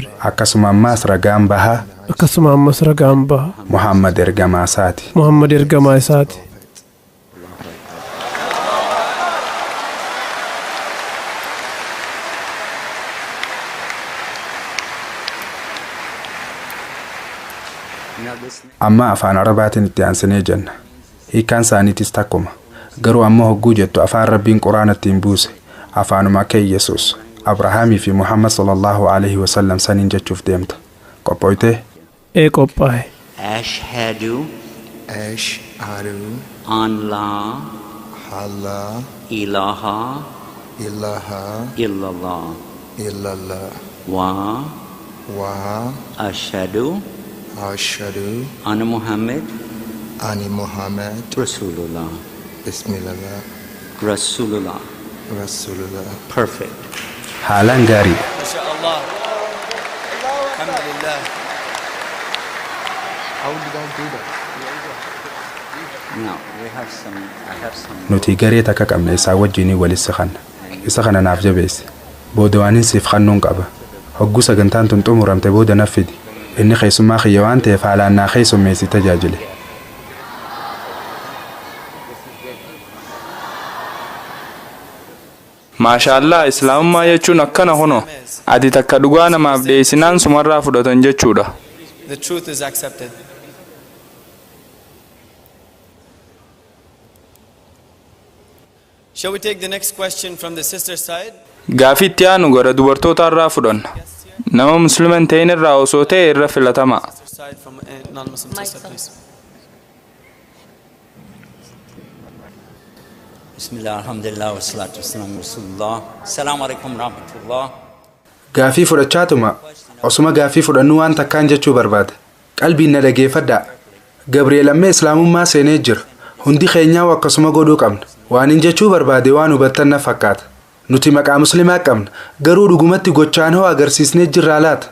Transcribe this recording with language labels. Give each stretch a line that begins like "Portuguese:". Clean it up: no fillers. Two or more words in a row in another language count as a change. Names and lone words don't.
Oromo: akkasuma ammaas ragaan baha Muhammad ergamaa isaati amma afaan arabaatiin itti aansinee jenna hiikaan isaaniitis takkuma garuu ammoo hogguu jettu afaan rabbiin quraanatti hin buuse afaanuma akka Yesuus Abrahaamii fi Muhammad
Arabic: صلى الله عليه وسلم
Oromo: saniin jechuuf deemta qophooytee qophaa'e
Arabic: أشهد أن لا إله إلا الله وأشهد أن محمد رسول الله. Bismillah.
English: Rasulullah. Perfect.
Oromo: haalaan gaarii
Arabic: ما شاء الله. الحمد لله.
English: How did I do that? Now I have some.
Oromo: nuti garee takka qabna isaa wajjinii walitti khanna isa kana naaf jabeessi booda waan siif khannuun qaba hogguu sagantaan tun xumuramte booda naaf fidi inni keessummaa kiyya waan ta'eef haalaan naa keessummeessi tajaajile maashaallah islaamummaa jechuun akkana hono ati takka dhugaa namaaf dhiyeessinaan sumarraa fudhatan jechuudha
English: The truth is accepted. Shall we take the next question from the sister side?
Oromo: gaafii itti aanu gara dubartootaarraa fudhanna nama musliima hin ta'in irraa osoo ta'e irra filatama
English: Sister side from non-Muslim sister, please.
Arabic: بسم الله، الحمد لله، والصلاة والسلام على رسول الله. السلام عليكم ورحمة الله.
Oromo: gaafii fudhachaatuma osuma gaafii fudhannu waan takkaan jechuu barbaada qalbiin na dhageeffadhaa Gabriel ammee islaamummaa seenee jira hundi keenyaa akkasuma godhuu qabna. Waan hin jechuu barbaade waan hubattan na fakkaata. Nuti maqaa muslimaa qabna garuu dhugumatti gochaan hoo agarsiisnee jirraa laata.